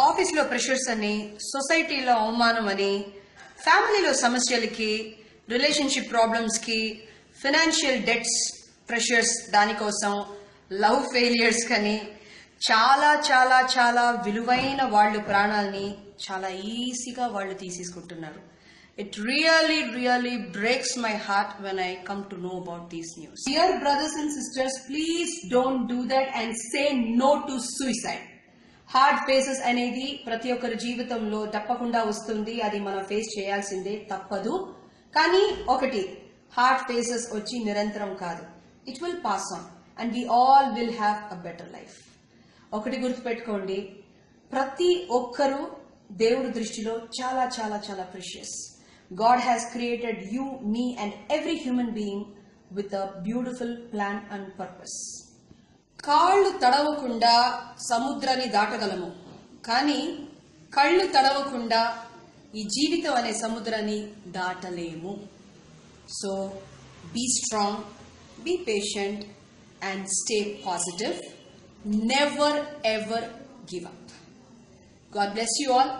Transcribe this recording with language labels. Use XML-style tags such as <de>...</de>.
<te>ఆఫీస్లో ప్రెషర్స్ అని, సొసైటీలో అవమానం అని, ఫ్యామిలీలో సమస్యలకి, రిలేషన్షిప్ ప్రాబ్లమ్స్ కి, ఫైనాన్షియల్ డెట్స్ ప్రెషర్స్ దానికోసం, లవ్ ఫెయిలియర్స్ కని చాలా చాలా చాలా విలువైన వాళ్ళు ప్రాణాలని చాలా ఈజీగా వాళ్ళు తీసేసుకుంటున్నారు.</te> <en>It really breaks my heart when I come to know about these news. Dear brothers and sisters, please don't do that and say no to suicide.</en> <te>Hard faces అనేది ప్రతి ఒక్కరి జీవితంలో తప్పకుండా వస్తుంది. అది మనం ఫేస్ చేయాల్సిందే, తప్పదు. కానీ ఒకటి, హార్డ్ ఫేసెస్ వచ్చి నిరంతరం కాదు.</te> <en>It will pass on and we all will have a better life.</en> <te>ఒకటి గుర్తుపెట్టుకోండి, ప్రతి ఒక్కరూ దేవుడి దృష్టిలో చాలా చాలా చాలా precious.</te> <en>God has created you, me and every human being with a beautiful plan and purpose.</en> <te>కాళ్ళు తడవకుండా సముద్రాన్ని దాటగలము, కానీ కళ్ళు తడవకుండా ఈ జీవితం అనే సముద్రాన్ని దాటలేము.</te> <en>So be strong, be patient and stay positive. Never ever give up. God bless you all.</en>